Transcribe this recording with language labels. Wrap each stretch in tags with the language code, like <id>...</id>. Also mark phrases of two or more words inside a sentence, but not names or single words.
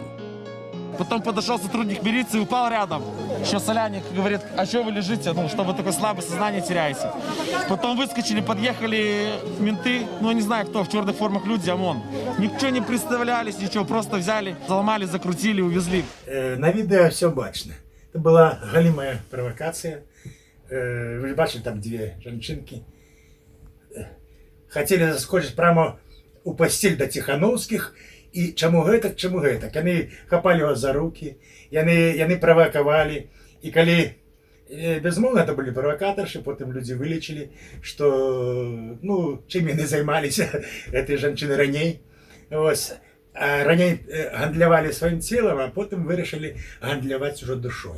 <ru>Потом подошел сотрудник милиции, упал рядом. Еще Соляник говорит: а что вы лежите? Ну, что вы такое слабое сознание теряете. Потом выскочили, подъехали менты, ну, не знаю кто, в черных формах люди, ОМОН. Ничего не представлялись, ничего, просто взяли, заломали, закрутили, увезли.</ru> <uk>На відео все бачно. Це була галімая провокація. Ви ж бачили, там дві жінки. Хотіли заскочити прямо у постіль до Тихановських. І чому гэтак, чому гэтак? Яны хапали його за руки, яны провокували. І коли, безумовно, це були провокаторші, потім люди вилічили, що, ну, чим вони займалися, ці жінки раніше. Ось. А раніше гандлювали своїм тілом, а потім вирішили гандлювати вже душою.</uk>